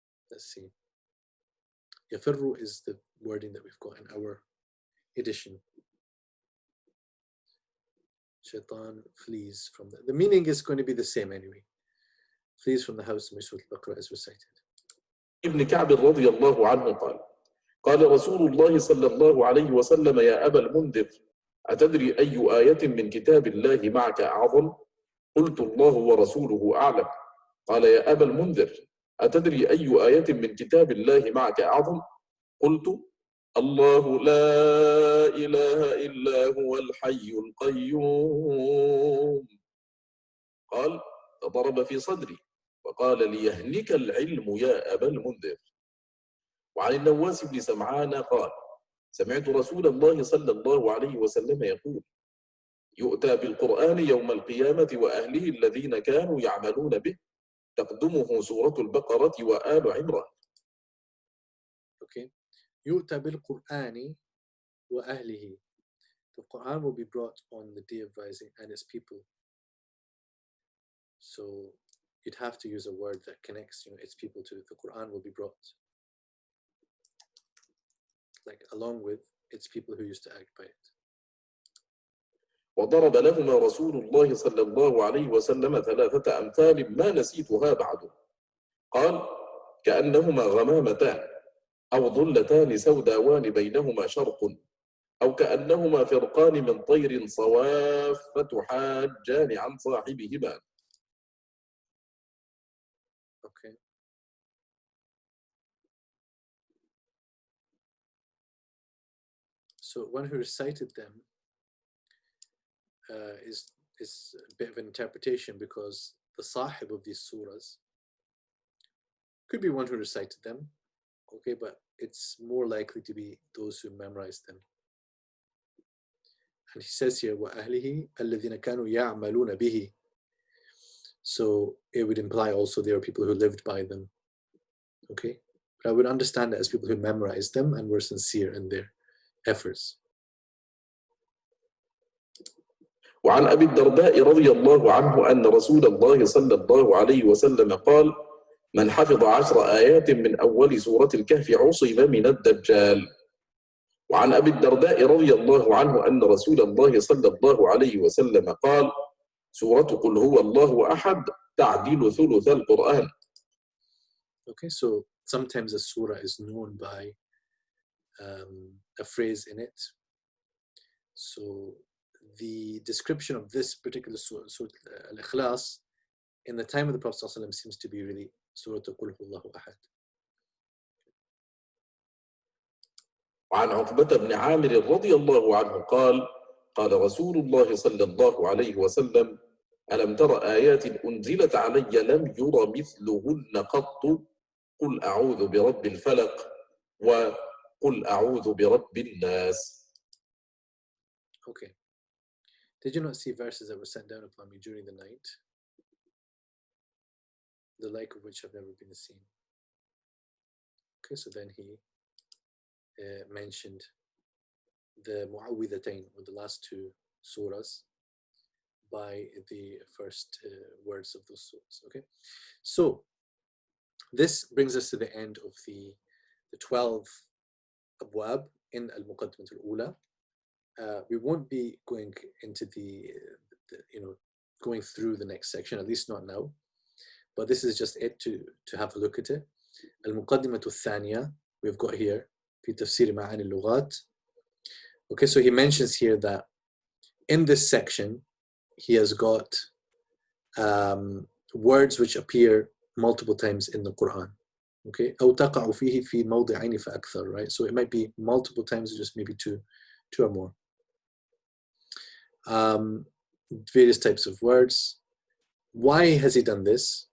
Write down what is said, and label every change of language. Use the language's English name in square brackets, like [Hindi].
[English] Let's see. Yafiru is the wording that we've got in our edition. Shaitan flees from the meaning is going to be the same anyway. Flees from the house in which Surah Al-Baqarah is recited. [Arabic] ابن كعب رضي الله عنه قال قال رسول الله صلى الله عليه وسلم يا أبا المنذر أتدري أي آية من كتاب الله معك أعظم؟ قلت الله ورسوله أعلم. قال يا أبا المنذر أتدري أي آية من كتاب الله معك أعظم؟ قلت الله لا إله إلا هو الحي القيوم. قال فضرب في صدري وقال ليهنك العلم يا أبا المنذر. وعن النواس بن سمعان قال سمعت رسول الله صلى الله عليه وسلم يقول يؤتى بالقرآن يوم القيامة وأهله الذين كانوا يعملون به تقدمه سورة البقرة وآل عمران. Okay. يؤتى بالقرآن وأهله. [English] The Quran will be brought on the day of rising and its people. So you'd have to use a word that connects, its people to it. The Quran will be brought, like along with its people who used to act by it. [Arabic] وضرب لهما رسول الله صلى الله عليه وسلم 3 أمثال ما نسيتها بعد. قال: كأنهما غمامتان أو ظلتان سوداوان بينهما شرق أو كأنهما فرقان من طير صواف تحاجان عن صاحبهما. [English] Okay. So one who recited them is a bit of an interpretation, because the Sahib of these surahs could be one who recited them, okay, but it's more likely to be those who memorized them. And he says here, [Arabic] وَأَهْلِهِ الَّذِينَ كَانُوا يَعْمَلُونَ بِهِ. [English] So it would imply also there are people who lived by them, okay? But I would understand it as people who memorized them and were sincere in their efforts. [Arabic] وعن أبي الدرداء رضي الله عنه أن رسول الله صلى الله عليه وسلم قال: من حفظ 10 آيات من أول سورة الكهف عصم من الدجال. وعن أبي الدرداء رضي الله عنه أن رسول الله صلى الله عليه وسلم قال: سورة قل هو الله أحد تعدل ثلث القرآن. [English] Okay, so sometimes a surah is known by a phrase in it. So the description of this particular surah, Al-Ikhlas, in the time of the Prophet ﷺ seems to be really Surah Qul Huwallahu Ahad. [Arabic] وعن عقبة بن عامر رضي الله عنه قال: قال رسول الله صلى الله عليه وسلم: ألم تر آيات أنزلت علي لم ير مثلهن قط قل أعوذ برب الفلق وقل أعوذ برب الناس. [English] Okay. Did you not see verses that were sent down upon me during the night, the like of which have never been seen? Okay, so then he mentioned the Mu'awwidhatayn, or the last 2 surahs, by the first words of those surahs. Okay, so this brings us to the end of the 12 abwab in Al-Muqaddimat Al-Ula. We won't be going into the going through the next section, at least not now, but this is just it to have a look at it. [Arabic] Al-Muqaddimat Al-Thaniya, [English] we've got here [Arabic] في تفسير معاني اللغات. [English] Okay, so he mentions here that in this section he has got words which appear multiple times in the Quran. [Arabic] Okay, أو تقع فيه في موضعين فأكثر, right? [English] So it might be multiple times, or just maybe two or more. Various types of words. Why has he done this?